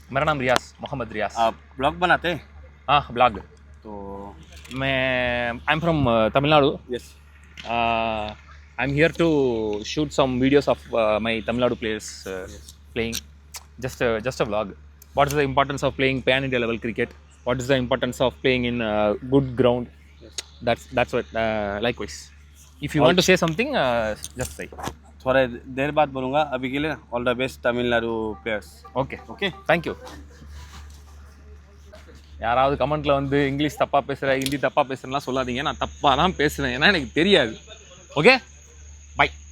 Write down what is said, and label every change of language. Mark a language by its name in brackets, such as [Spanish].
[Hindi] मेरा नाम रियाज, मोहम्मद रियाज. आप ब्लॉग बनाते हैं? हाँ, ब्लॉग. तो [English] मैं I am from Tamil Nadu. Yes. I am here to shoot some videos of my Tamil Nadu players playing. Just a vlog. What is the importance of playing pan India level cricket? What is the importance of playing in good ground? Yes. That's what. Likewise. If you want to say something, just say. [Hindi] थोड़ा देर बाद बोलूँगा. अभी के लिए [English] All the best Tamil Nadu players. Okay. Okay. Thank you. [Tamil] யாராவது கமெண்ட்டில் வந்து English தப்பாக பேசுகிறேன், ஹிந்தி தப்பாக பேசுகிறேன்லாம் சொல்லாதீங்க. நான் தப்பாக தான் பேசுவேன். ஏன்னா எனக்கு தெரியாது. Okay, by.